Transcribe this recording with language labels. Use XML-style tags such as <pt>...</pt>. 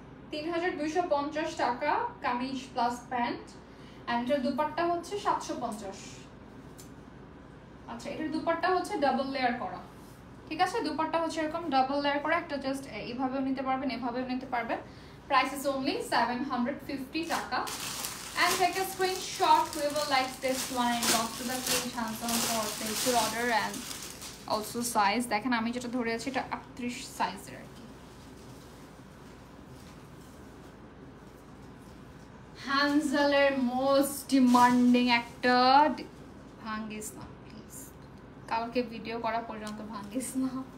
<bn>3250 টাকা kameez plus pant, and এটার দুপাট্টা হচ্ছে 750। আচ্ছা, এটার দুপাট্টা হচ্ছে ডাবল লেয়ার করা, ঠিক আছে। দুপাট্টা হচ্ছে এরকম ডাবল লেয়ার করা, একটা জাস্ট এইভাবেও নিতে পারবেন, এভাবেও নিতে পারবেন।</bn> <en>Price is only 750 টাকা। And take a screenshot whoever likes this one and inbox to the page Hansal for place your order and also size.</en> <bn>দেখেন আমি যেটা ধরে আছি এটা 38 সাইজের আর কি। হানজালের মোস্ট ডিমান্ডিং একটা, ভাঙ্গিস না প্লিজ, কালকে ভিডিও করা পর্যন্ত ভাঙ্গিস না।</bn>